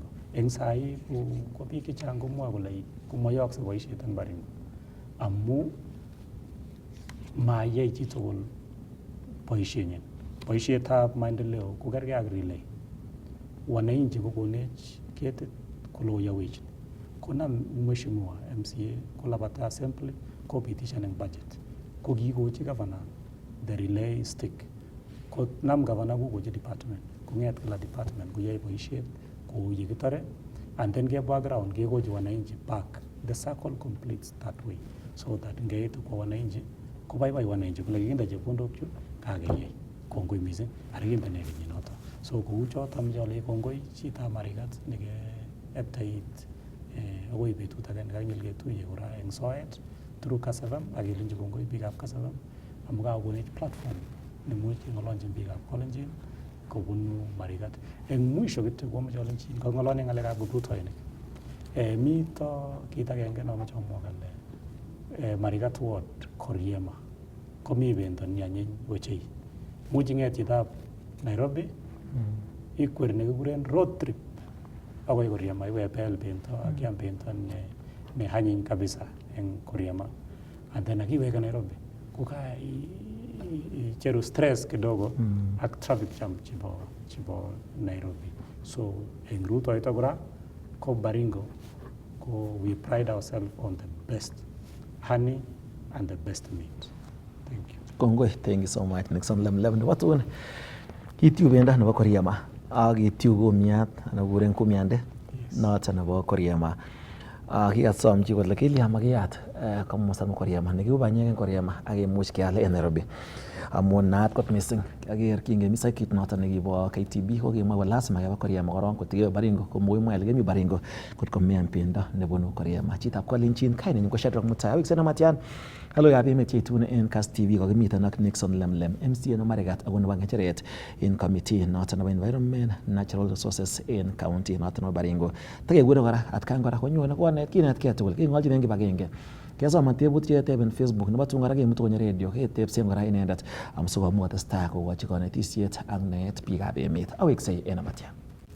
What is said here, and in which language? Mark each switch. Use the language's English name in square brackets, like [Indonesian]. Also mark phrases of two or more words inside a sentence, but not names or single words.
[Kalenjin] Eng sai ko biik chechang komwoe kole komoyokse boisiet eng Baringo amu mayai chi tugul boisienyin. Boisietab maendeleo ko kergei ak relay. Wananchi kokonech ketit koloyawech. Konam mheshimiwa MCA kolabata assembly kopitishan eng budget. Ko kikochi governor [English] the relay stick. [Kalenjin] Ko nam governor kokochi department. Kong'et kila department koyoe boisiet kou yekitore [English] and then [Kalenjin] kebwa ground kekochi wananchi back. [English] The circle completes that way so that [Kalenjin] ngeitu kwa wananchi kobaibai wananchi kole kikinde chepkondok chu kakeyai. Kongoi missing arikindene kenyinoto. So kou choto mjole kongoi chitab Marigat neke eptait akoi betut age nekanyil ketuye kora eng soet through Kass FM akelenji kongoi biikab Kass FM amu kakokonech platform nemuch keng'olonchin biikab Kalenjin kobunu Marigat. Eng mwisho kityo komoche olenjin kang'olole ng'alekab kiprutoinik. Mito kit agenge nomoche amwa kole Marigat Ward Koriema komi bendo nianyiny ochei. Much ing'et chitab Nairobi ikwer nekikuren [English] road trip [Kalenjin] akoi Koriema iwebel bendo akiam bendo ne anyiny kabisa eng Koriema [English] and then [Kalenjin] akiweke Nairobi kuka icheru stress kidogo ak [English] traffic jam [Kalenjin] chibo Nairobi. [English] So [Kalenjin] eng rutoito kora ko Baringo ko [English] we pride ourselves on the best honey and the best meat. Thank you. Kongoi, thank you so much Nixon Lemlem [Kalenjin] nebo tun. Kitiu bendo nebo Koriema ak kitiu kumiat anan kuren kumiande noto nebo Koriema. Kikasom chi kole kilya makiyat komosta nebo Koriema nekiu banyek eng Koriema ak kemuch keal en Nairobi. Amun naat kot missing aker kingemi sakit noto nekibo KTB ko kimwa kole lazima keba Koriema korong kotigewe Baringo komokimwa ile kemi Baringo kot komeam bendo nebunu Koriema. Chitab Kalenjin kainenyin ko Shadrack Mutai. Awiksena Matian. Haloikab emet cheitune en Kass TV kokimiten ak Nixon Lemlem MCA nebo Marigat ako nebo ng'echeret en committee noto nebo [English] environment natural resources [Kalenjin] en county noto nebo Baringo. Takekure kora atkan kora konyone konet kinetkei tugul king'olchin en kibagenge. Kesoman tebutiet en Facebook nebo tun kora kemutu konyo radio ketebsen kora inendet sikomuch kotestai kokochi konetisiet ak naet biikab emet. Aweksei en Amatya.